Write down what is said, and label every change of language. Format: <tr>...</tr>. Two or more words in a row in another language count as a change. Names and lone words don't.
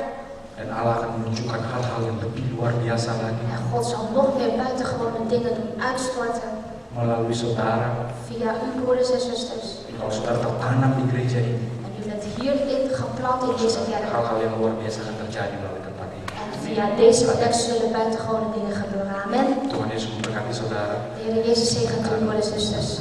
<id>Dan Allah akan menunjukkan hal-hal yang lebih luar biasa lagi</id> <nl>En God zal nog meer buitengewone dingen doen uitstorten</nl> <id>melalui saudara.</id> <nl>via uw broeders en zusters.</nl> <id>Kalau saudara tertanam di gereja ini,</id> <nl>En u bent hierin geplant in deze kerk.</nl> <id>hal-hal yang luar biasa akan terjadi melalui tempat ini.</id> <nl>En via deze plek zullen buitengewone dingen gebeuren.</nl> <id>Amen. Tuhan Yesus memberkati saudara.</id> <nl>De Heer Jezus zegent uw broeders en zusters.</nl>